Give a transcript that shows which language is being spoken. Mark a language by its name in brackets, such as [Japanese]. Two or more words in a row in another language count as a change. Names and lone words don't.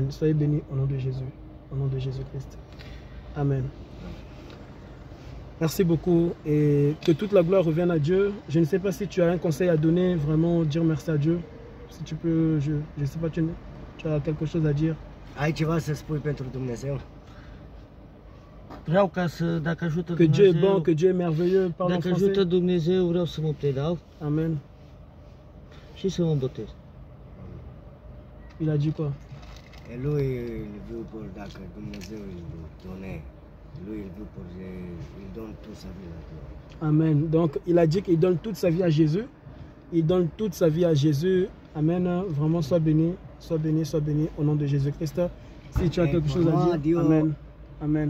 [French] Soyez bénis au nom de Jésus, au nom de Jésus-Christ. Amen. Merci beaucoup et que toute la gloire revienne à Dieu. Je ne sais pas si tu as un conseil à donner, vraiment dire merci à Dieu. Si tu peux, je ne sais pas, tu as quelque chose à dire. [Romanian] Ai ceva să spui pentru Dumnezeu? Vreau ca să, dacă ajută [French] que [Romanian] Dumnezeu, [French] Dieu est bon, que Dieu est merveilleux, parle en [Romanian] dacă ajută [French] français. [Romanian] Dumnezeu, vreau să mă predau Amen. și să mă botez. [French] Il a dit quoi? Et lui, il veut pour, [Romanian] dacă Dumnezeu [French] îl donne, lui, il veut pour, il donne toute sa vie à Dieu. Amen. Donc, il a dit qu'il donne toute sa vie à Jésus. Il donne toute sa vie à Jésus. Amen. Vraiment, sois béni, sois béni, sois béni au nom de Jésus-Christ. Si tu as quelque chose à dire, Dieu, Amen. Amen.